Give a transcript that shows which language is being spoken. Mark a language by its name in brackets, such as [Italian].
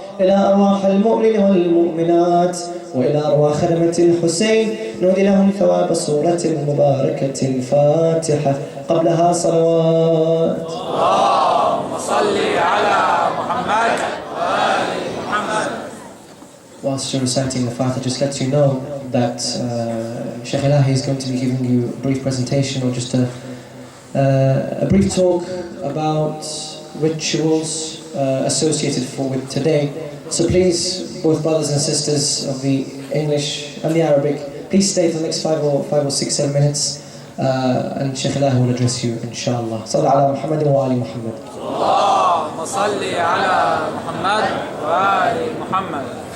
[Arabic] إلى أرواح المؤمنين والمؤمنات وإلى أرواح خدمة الحسين نودي لهم ثواب سورة المباركة الفاتحة قبلها صلوات. اللهم صل على محمد وآل محمد. [English] Whilst you're reciting the Fatiha, just let you know that Sheikh Ilahi is going to be giving you a brief presentation or just a brief talk about rituals associated with today. So please, both brothers and sisters of the English and the Arabic, please stay for the next 5 or 6, 7 minutes and Sheikh Ilahi will address you inshallah. [Arabic] Sallu ala Muhammad wa ali Muhammad. اللهم صل على محمد وآل محمد.